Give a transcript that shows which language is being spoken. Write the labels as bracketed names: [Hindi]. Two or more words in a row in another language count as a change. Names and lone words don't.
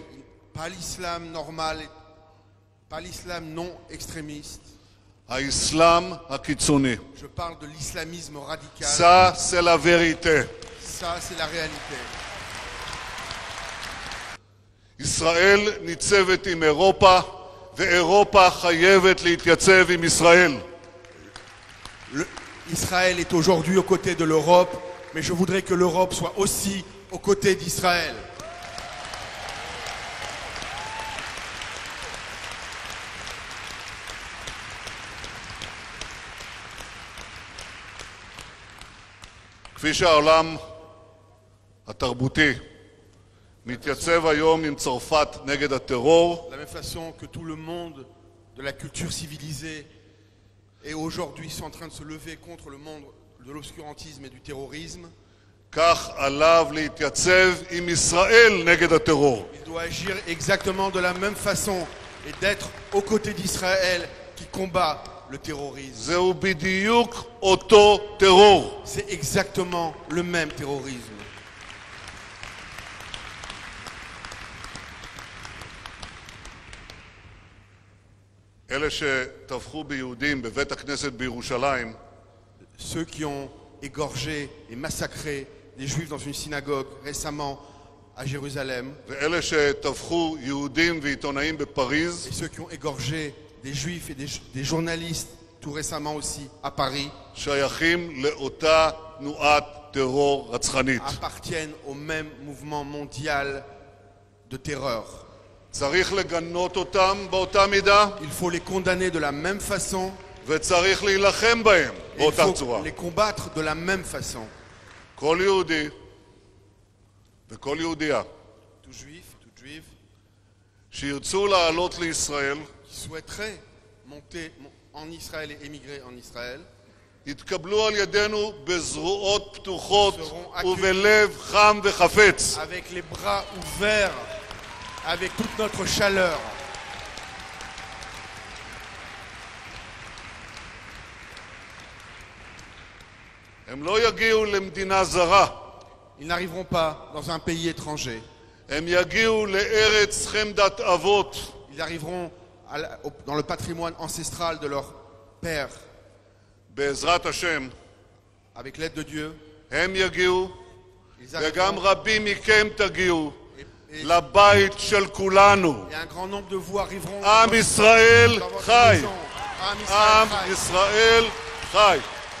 [French] Pas l'islam normal, pas l'islam non extrémiste. [Hebrew] האסלאם הקיצוני. [French] Je parle de l'islamisme radical. Ça, c'est la vérité. Ça, c'est la réalité. [Hebrew] ישראל ניצבת עם אירופה, ואירופה חייבת להתייצב עם ישראל. [French] Israël est aujourd'hui aux côtés de l'Europe, mais je voudrais que l'Europe soit aussi aux côtés d'Israël. [Hebrew] כפי שהעולם התרבותי מתייצב היום עם צרפת נגד הטרור, [French] De la même façon que tout le monde de la culture civilisée est aujourd'hui en train de se lever contre le monde de l'obscurantisme et du terrorisme, [Hebrew] כך עליו להתייצב עם ישראל נגד הטרור. [French] il doit agir exactement de la même façon et d'être aux côtés d'Israël qui combat le terrorisme. [Hebrew] זהו בדיוק אותו טרור. [French] C'est exactement le même terrorisme. [Hebrew] אלה שטבחו ביהודים בבית הכנסת בירושלים, [French] Ceux qui ont égorgé et massacré des juifs dans une synagogue récemment à Jérusalem, [Hebrew] ואלה שטבחו יהודים ועיתונאים [French] et [Hebrew] בפריז, [French] ceux qui ont égorgé des juifs et des journalistes tout récemment aussi à Paris, [Hebrew] שייכים לאותה תנועת טרור רצחנית. [French] appartiennent au même mouvement mondial de terreur. [Hebrew] צריך לגנות אותם באותה מידה, [French] Il faut les condamner de la même façon, [Hebrew] וצריך להילחם בהם [French] et il [Hebrew] באותה [French] faut [Hebrew] צורה. [French] les combattre de la même façon. [Hebrew] כל יהודי וכל יהודייה [French] Tout juif, toute juive [Hebrew] שירצו לעלות לישראל, [French] qui souhaiteraient monter en Israël et émigrer en Israël, [Hebrew] יתקבלו על ידינו בזרועות פתוחות [French] seront [Hebrew] ובלב חם וחפץ. [French] avec les bras ouverts, avec toute notre chaleur. [Hebrew] הם לא יגיעו למדינה זרה, [French] Ils n'arriveront pas dans un pays étranger. [Hebrew] הם יגיעו לארץ חמדת אבות, [French] Ils arriveront dans le patrimoine ancestral de leur père. [Hebrew] בעזרת השם, [French] Avec l'aide de Dieu, [Hebrew] הם יגיעו, [French] ils [Hebrew] וגם [French] arriveront. [Hebrew] רבים מכם תגיעו [French] Et [Hebrew] לבית של כולנו. [French] un grand nombre de vous arriveront [Hebrew] עם ישראל [French] dans votre [Hebrew] חי, maison. עם ישראל עם Chai. ישראל חי.